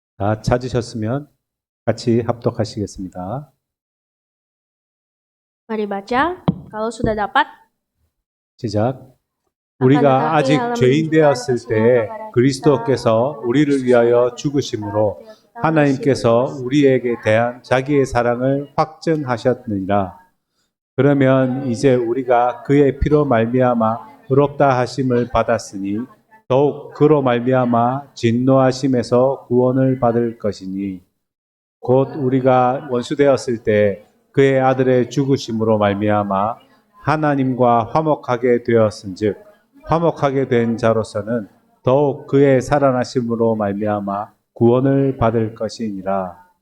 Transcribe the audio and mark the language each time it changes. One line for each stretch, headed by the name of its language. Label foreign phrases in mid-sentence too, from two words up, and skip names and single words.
Korean: 다 찾으셨으면 같이 합독하시겠습니다.
Indonesian: Mari baca, kalau sudah dapat.
Korean: 시작. 우리가 아직 죄인 되었을 때 그리스도께서 우리를 위하여 죽으심으로 하나님께서 우리에게 대한 자기의 사랑을 확증하셨느니라. 그러면 이제 우리가 그의 피로 말미암아 의롭다 하심을 받았으니 더욱 그로 말미암아 진노하심에서 구원을 받을 것이니 곧 우리가 원수되었을 때 그의 아들의 죽으심으로 말미암아 하나님과 화목하게 되었은즉 화목하게 된 자로서는 더욱 그의 살아나심으로 말미암아 구원을 받을 것이니라.